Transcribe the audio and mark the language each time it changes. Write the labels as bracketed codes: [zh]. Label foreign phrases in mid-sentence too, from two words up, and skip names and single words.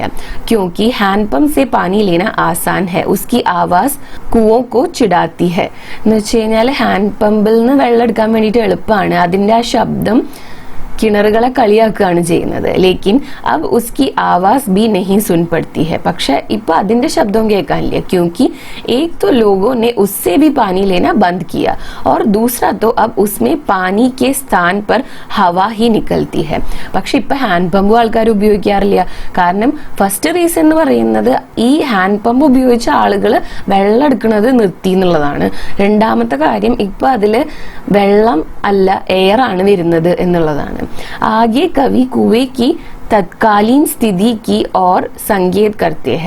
[hi] क्योंकि हैंड पंप से पानी लेना आसान है, उसकी आवाज़ कुओं को चिढ़ाती है. [ml] എന്ന് വെച്ച് കഴിഞ്ഞാൽ ഹാൻഡ് പമ്പിൽ നിന്ന് വെള്ളം എടുക്കാൻ വേണ്ടിയിട്ട് എളുപ്പമാണ്, അതിന്റെ ആ ശബ്ദം കിണറുകളെ കളിയാക്കുകയാണ് ചെയ്യുന്നത്. [hi] लेकिन अब उसकी आवाज़ भी नहीं सुन पड़ती है. [ml] പക്ഷെ ഇപ്പൊ അതിന്റെ ശബ്ദവും കേൾക്കാനില്ല. [hi] क्योंकि एक तो लोगों ने उससे भी पानी लेना बंद किया और दूसरा तो अब उसमें पानी के स्थान पर हवा ही निकलती है. [ml] പക്ഷെ ഇപ്പൊ ഹാൻഡ് പമ്പ് ആൾക്കാർ ഉപയോഗിക്കാറില്ല. കാരണം [en] first reason [ml] എന്ന് പറയുന്നത് ഈ ഹാൻഡ് പമ്പ് ഉപയോഗിച്ച ആളുകൾ വെള്ളം എടുക്കുന്നത് നിർത്തി എന്നുള്ളതാണ്. രണ്ടാമത്തെ കാര്യം ഇപ്പൊ അതില് വെള്ളം അല്ല എയർ ആണ് വരുന്നത് എന്നുള്ളതാണ്. [hi] आगे कवि कुएँ की तत्कालीन स्थिति की ओर संकेत करते हैं.